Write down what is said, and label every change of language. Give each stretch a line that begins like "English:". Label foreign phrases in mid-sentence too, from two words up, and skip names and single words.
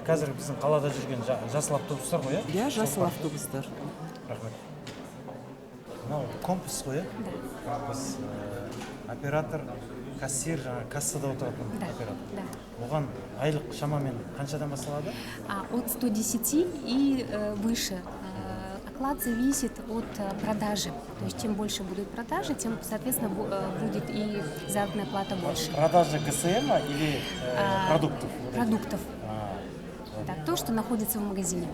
Kazakh: Қазір біздің қалада жүрген жасыл автобустар ғой, Иә, жасыл автобустар. Рахмет. Мынау компас қой, компас. Оператор, кассир, кассада отыратын оператор. Оған айлық шамамен қаншадан басталады?
Russian: От 110 и выше. Оклад зависит от продажи. То есть чем больше будут продажи, тем, соответственно, будет и заработная плата больше. Продажа ГСМ или продуктов? Продуктов. Да, то, что находится в магазине.